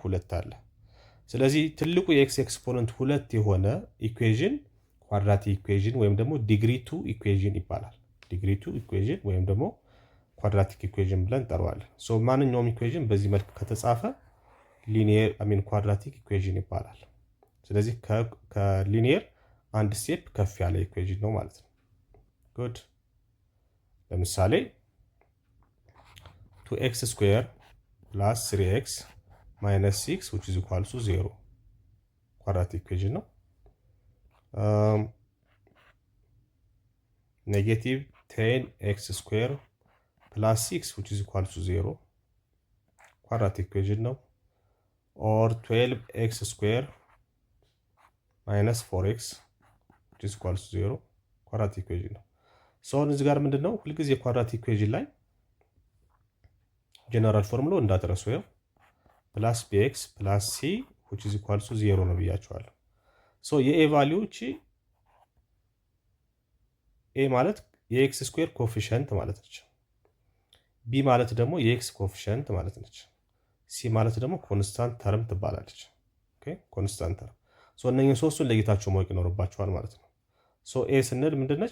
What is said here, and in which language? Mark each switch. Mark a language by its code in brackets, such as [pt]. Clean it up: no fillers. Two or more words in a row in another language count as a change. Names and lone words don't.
[am] ሁለት አለ። ስለዚህ ትልቁ የኤክስ ኤክስፖነንት ሁለት የሆነ [en] equation quadratic equation [am] ወይም ደግሞ [en] degree 2 equation [am] ይባላል። [en] degree 2 equation [am] ወይም ደግሞ [en] quadratic equation [am] ብለን እንጠራዋለን። ሶ ማንኛውም ኢኩዌሽን በዚህ መልክ ከተጻፈ [en] linear quadratic equation [am] ይባላል። ስለዚህ ከሊኒየር አንድ ስቴፕ ከፍ ያለ ኢኩዌሽን ነው ማለት ነው። ጉድ ለምሳሌ [en] 2x square plus 3x minus 6 which is equal to 0 quadratic equation ነው። negative 10x square plus 6 which is equal to 0 quadratic equation ነው። or 12x square minus 4x which is equal to 0 quadratic equation ነው። ሶ [am] እዚህ ጋር ምንድነው ሁልጊዜ [en] quadratic equation ላይ ጀነራል [am] ፎርሙላው እንዳትረሱ ነው [en] plus bx plus c which is equal to 0 [am] ነው ብያችኋለሁ። [en] ሶ የኤ ቫልዩ እቺ [am] ኤ ማለት የኤክስ ስኩዌር ኮኤፊሺየንት ማለት ነች። ቢ ማለት ደግሞ የኤክስ ኮፊሸንት ማለት ነች። ሲ ማለት ደግሞ [en] constant term [am] ትባላለች። [en] okay constant term። [am] ሶ እነኝህን ሶስቱን ለይታችሁ ማወቅ ይኖርባችኋል ማለት ነው። ሶ ኤ ስንል ምንድነች?